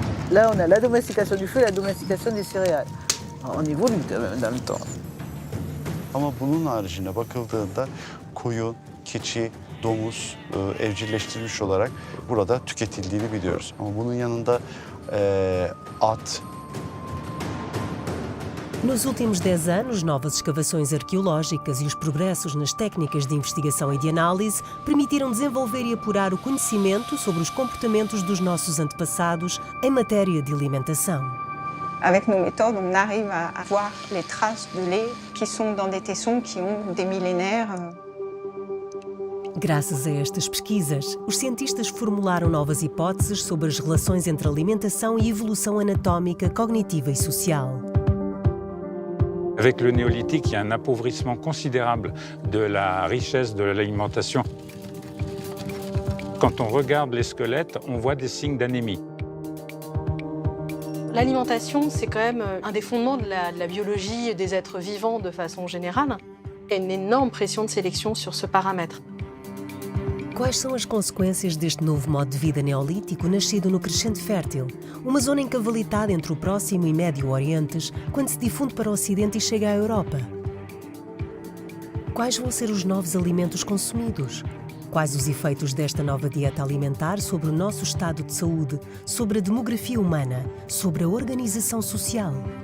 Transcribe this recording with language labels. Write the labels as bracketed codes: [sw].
[fr] Là, on a la domestication du feu et la domestication des céréales. On évolue quand même dans le temps. [tr] Ama bunun haricinde bakıldığında koyun, keçi, domuz evcilleştirilmiş olarak burada tüketildiğini biliyoruz. Ama bunun yanında at. [pt] Nos últimos 10 anos, novas escavações arqueológicas e os progressos nas técnicas de investigação e de análise permitiram desenvolver e apurar o conhecimento sobre os comportamentos dos nossos antepassados em matéria de alimentação. [fr] Avec nos méthodes, on arrive à voir les traces de lait qui sont dans des tessons qui ont des millénaires. [pt] Graças a estas pesquisas, os cientistas formularam novas hipóteses sobre as relações entre alimentação e evolução anatómica, cognitiva e social. [fr] Avec le néolithique, il y a un appauvrissement considérable de la richesse de l'alimentation. Quand on regarde les squelettes, on voit des signes d'anémie. L'alimentation, c'est quand même un des fondements de la biologie et des êtres vivants de façon générale. Il y a une énorme pression de sélection sur ce paramètre. [pt] Quais são as consequências deste novo modo de vida neolítico nascido no Crescente Fértil, uma zona encavalitada entre o Próximo e Médio Orientes, quando se difunde para o Ocidente e chega à Europa? Quais vão ser os novos alimentos consumidos? Quais os efeitos desta nova dieta alimentar sobre o nosso estado de saúde, sobre a demografia humana, sobre a organização social?